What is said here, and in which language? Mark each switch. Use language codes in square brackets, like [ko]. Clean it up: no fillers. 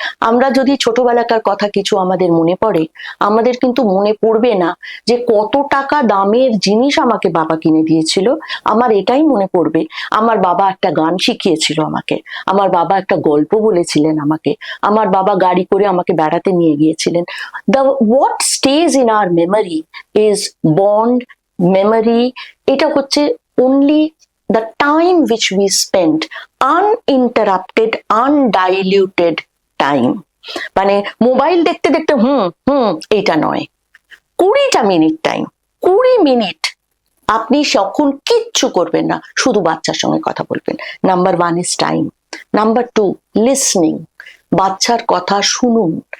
[bn] আমরা যদি ছোটবেলাকার কথা কিছু আমাদের মনে পড়ে, আমাদের কিন্তু মনে পড়বে না যে কত টাকা দামের জিনিস আমাকে বাবা কিনে দিয়েছিল। আমার এটাই মনে পড়বে, আমার বাবা একটা গান শিখিয়েছিল আমাকে, আমার বাবা একটা গল্প বলেছিলেন আমাকে, আমার বাবা গাড়ি করে আমাকে বেড়াতে নিয়ে গিয়েছিলেন। [en] What stays in our memory is bond, memory. [bn] এটা হচ্ছে [en] only the time which we spent, uninterrupted, undiluted time. [bn] মানে মোবাইল দেখতে দেখতে এইটা নয়, 20টা মিনিট টাইম, 20 মিনিট আপনি যখন কিচ্ছু করবেন না, শুধু বাচ্চার সঙ্গে কথা বলবেন। [en] Number 1 is time. Number 2, listening. [bn] বাচ্চার কথা শুনুন।